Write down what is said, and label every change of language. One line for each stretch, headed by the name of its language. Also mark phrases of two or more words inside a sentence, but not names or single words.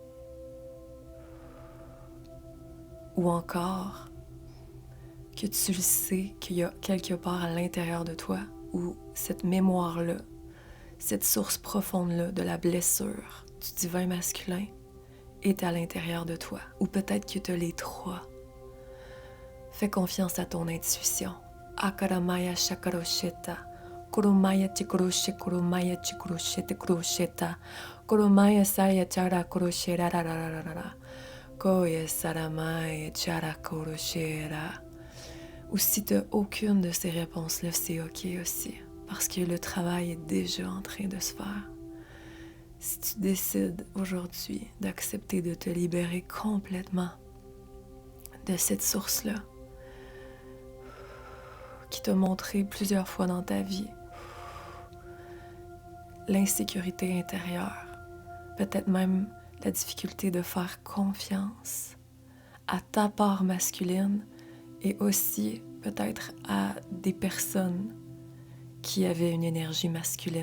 French: Ou encore, que tu le sais qu'il y a quelque part à l'intérieur de toi où cette mémoire-là, cette source profonde-là de la blessure du divin masculin est à l'intérieur de toi. Ou peut-être que tu as les trois. Fais confiance à ton intuition. Akaramaya shakarosheta, kuromaya chikroshe, kuromaya chikroshete krosheta, kuromaya saya chara kroshera rarararara, koye saramaya chara kroshera. Ou si tu n'as aucune de ces réponses-là, c'est OK aussi, parce que le travail est déjà en train de se faire. Si tu décides aujourd'hui d'accepter de te libérer complètement de cette source-là, qui t'a montré plusieurs fois dans ta vie l'insécurité intérieure, peut-être même la difficulté de faire confiance à ta part masculine, et aussi peut-être à des personnes qui avaient une énergie masculine.